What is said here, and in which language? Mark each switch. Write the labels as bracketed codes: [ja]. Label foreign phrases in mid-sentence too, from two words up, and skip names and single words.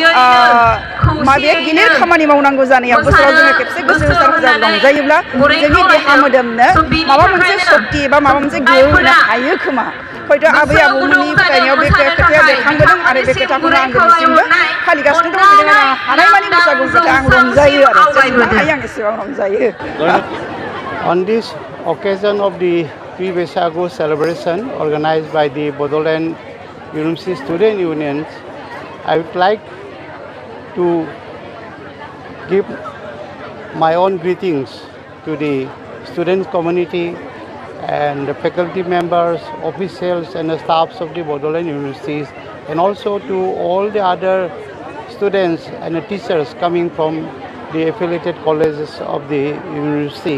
[brx] माबे गिलिर खामानि मावनांगौ जानायाव बोसोराव जोङो खेबसे गोसो होसार रंजायोब्ला जोंनि देहा मोदोमनो माबा मोनसे सक्ति बा माबा मोनसे गोहो होनो हायो खोमा हयथ' आबै आबौमोननि फोथायनायाव बे खोथाया बेरखांबोदों आरो बे खोथाखौनो आं दिनैसिमबो फालिगासिनो दं बिदिनो आं हानायमानि बैसागु खोथा आं रंजायो आरो जेसेबां हायो आं एसेबां रंजायो [en] On this occasion of the Bwisagu celebration organized by the Bodoland University Student Unions, I would like to give my own greetings to the student community and the faculty members, officials and the staffs of the Bodoland universities, and also to all the other students and the teachers coming from the affiliated colleges of the university.